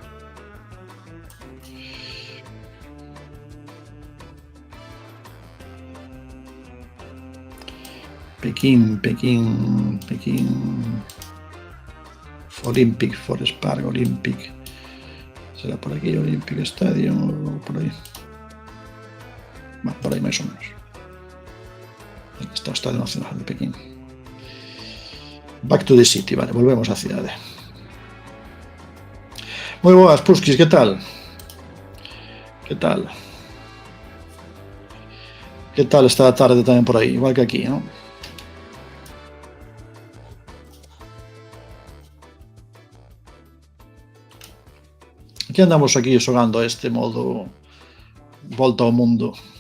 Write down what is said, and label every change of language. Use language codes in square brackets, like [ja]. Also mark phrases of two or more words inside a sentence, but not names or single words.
[gl] Pekín. Olympic, Forest Park, Olympic. Será por aquí, Olympic Stadium o por aí. Bueno, por aí máis ou menos. Aquí está o Estadio Nacional de Pekín. [en] Back to the city, [gl] vale, volvemos á cidade. Moi boas, Puskis, que tal? Que tal? Que tal esta tarde tamén por aí? Igual que aquí, non? Aquí andamos aquí xogando este modo volta ao mundo.